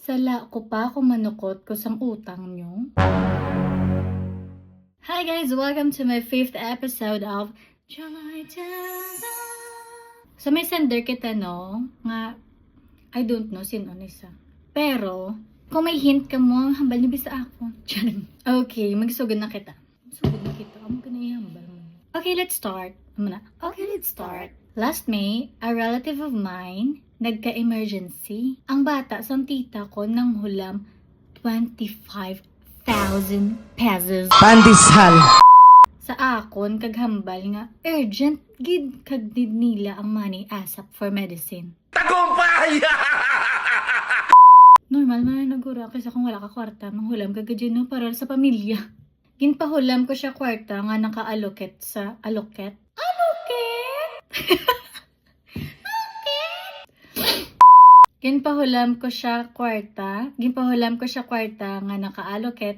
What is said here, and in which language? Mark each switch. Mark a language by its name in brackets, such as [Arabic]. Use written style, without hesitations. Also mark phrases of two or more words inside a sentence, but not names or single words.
[Hiligaynon] Sala ko pa kung manukot ko sang utang nyo. [English] Hi guys! Welcome to my 5th episode of July Tanda. [Hiligaynon] So may sender kita no, nga [English] I don't know [Hiligaynon] sino nisa. Pero, kung may hint ka mo, hambal niyo sa ako. Okay, magsugod na kita. Amo ka na ihambal mo. [English] Okay, let's start. Last May, a relative of mine nagka-emergency. [Hiligaynon] Ang bata sa tita ko nang hulam 25,000 pesos. Pandishal. Sa akon kaghambal nga urgent gid kag need nila ang money [English] ASAP for medicine. [Filipino] Tagumpay! [Hiligaynon] Normal man nagura kasi kung wala ka kwarta manghulam ka gadyo no para sa pamilya. Ginpahulam ko siya kwarta nga naka-allocate sa allocate. Ginpahulam ko siya kwarta nga naka-allocate.